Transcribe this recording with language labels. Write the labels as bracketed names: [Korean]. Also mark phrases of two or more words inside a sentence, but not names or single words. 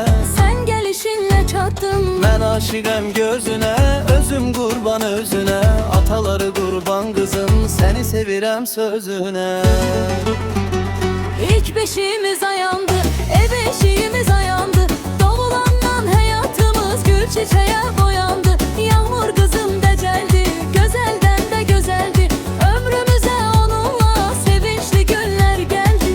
[Turkish] Sen gelişinle çattım. [Azerbaijani] Mən aşiqəm gözünə, özüm qurban özünə. Ataları qurban qızım, səni sevirəm sözünə. İlk beşiğimiz ayandı, ev eşiğimiz ayandı. [Turkish] Doğulandan hayatımız gül çiçeğe boyandı. Yağmur kızım deceldi, güzelden de güzeldi. Ömrümüze onunla sevinçli günler geldi.